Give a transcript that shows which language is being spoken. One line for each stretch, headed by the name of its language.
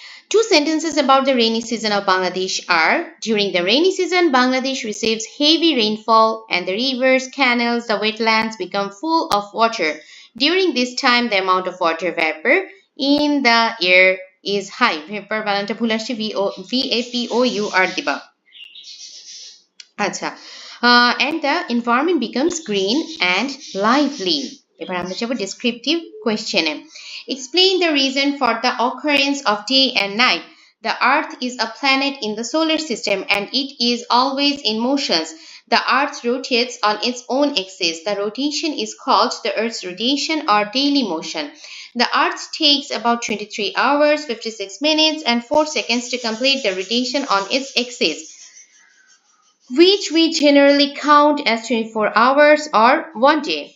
English: 2 sentences about the rainy season of Bangladesh are: during the rainy season, Bangladesh receives heavy rainfall and the rivers, canals, the wetlands become full of water. During this time, the amount of water vapor in the air is high.
Bangla: Vapor balanta bhul asche, VAPOUR diba.
English: আচ্ছা, and the environment becomes green and lively.
Bangla: এবার আমরা যাব descriptive কোয়েশ্চেনে।
English: Explain the reason for the occurrence of day and night. The earth is a planet in the solar system and it is always in motions. The earth rotates on its own axis. The rotation is called the earth's rotation or daily motion. The earth takes about 23 hours, 56 minutes and 4 seconds to complete the rotation on its axis, which we generally count as 24 hours or 1 day.